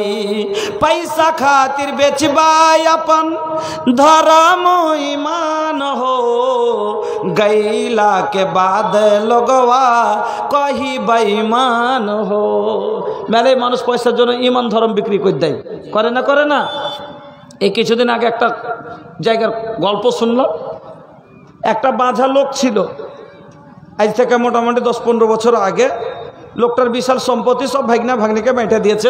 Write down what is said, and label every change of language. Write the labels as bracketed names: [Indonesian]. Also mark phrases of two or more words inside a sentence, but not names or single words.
[Bhojpuri] पैसा खातिर बेचबा अपन धर्म ईमान हो, गैला के बाद लोगवा कही बेईमान हो। [Bangla] মেলে মানুষ পয়সার জন্য ইমান ধর্ম বিক্রি করে দেয়, করে না করে না। এই কিছুদিন আগে একটা জায়গার গল্প শুনলাম। একটা বাঁঝা লোক ছিল, আজ থেকে মোটামুটি 10-15 বছর আগে। লোকটার বিশাল সম্পত্তি, সব ভাগনা ভাগ্নিকে বেঁটে দিয়েছে।